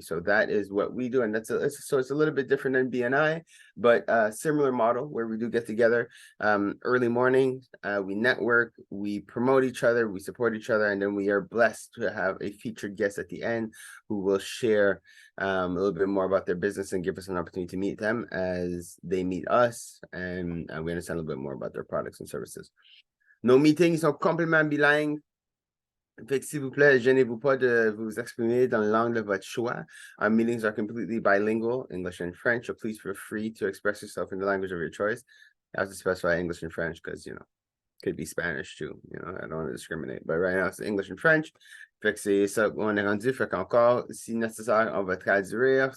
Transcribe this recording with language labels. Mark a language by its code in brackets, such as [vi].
[en] So that is what we do. And it's a little bit different than BNI, but a similar model where we do get together early morning, we network, we promote each other, we support each other, and then we are blessed to have a featured guest at the end who will share a little bit more about their business and give us an opportunity to meet them as they meet us, and we understand a little bit more about their products and services. [fr] Nos meetings sont complètement bilingues. Fait que s'il vous plaît, gênez-vous pas de vous exprimer dans la langue de votre choix. [en] Our meetings are completely bilingual, English and French, so please feel free to express yourself in the language of your choice. I have to specify English and French because, could be Spanish too. I don't want to discriminate, but right now it's English and French. [fr] Fait que c'est ça qu'on est rendu. Fait qu'encore, si nécessaire, on va traduire.